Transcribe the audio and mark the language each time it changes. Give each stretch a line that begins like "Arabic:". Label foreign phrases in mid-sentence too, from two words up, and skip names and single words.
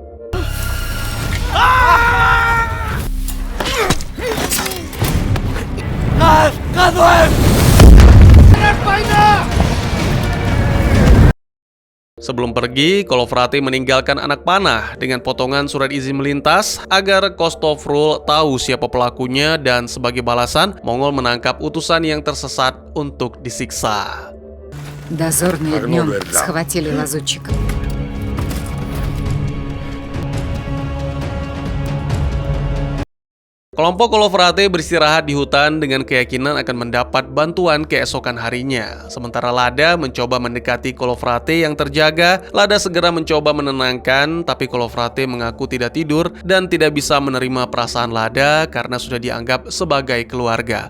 Indonesian: Sebelum pergi, Kolofrate meninggalkan anak panah dengan potongan surat izin melintas agar Kostofrul tahu siapa pelakunya, dan sebagai balasan, Mongol menangkap utusan yang tersesat untuk disiksa.
Russian: Дозорные днем схватили лазутчика.
Indonesian: Kelompok Kolofrate beristirahat di hutan dengan keyakinan akan mendapat bantuan keesokan harinya. Sementara Lada mencoba mendekati Kolofrate yang terjaga. Lada segera mencoba menenangkan, tapi Kolofrate mengaku tidak tidur dan tidak bisa menerima perasaan Lada karena sudah dianggap sebagai keluarga.